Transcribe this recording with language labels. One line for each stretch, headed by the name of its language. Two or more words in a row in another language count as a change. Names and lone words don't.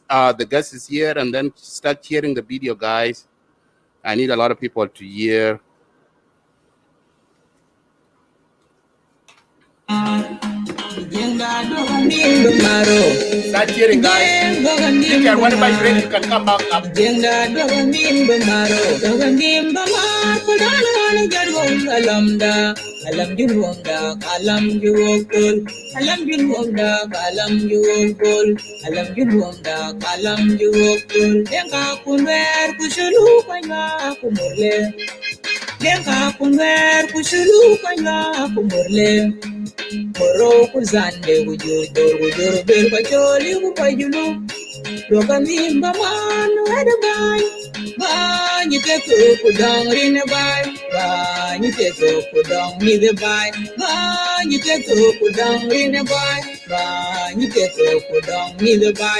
English: The guest is here, and then start sharing the video, guys. I need a lot of people to hear. Start sharing, guys. You can, whenever you're ready, you can come back up.
Zande (individual language): Alam juwonda, alam juwokol, alam juwonda, alam juwokol, alam juwonda, alam juwokol. Denga kunwer kushulu kanya kumurle, denga kunwer kushulu kanya kumurle. Moro kuzande wujur bel kacholi kupajulu. Roka mimba manu edabai, ba nyite kudang rine bai, ba nyite kudang mide bai, ba nyite kudang rine bai, ba nyite kudang mide bai.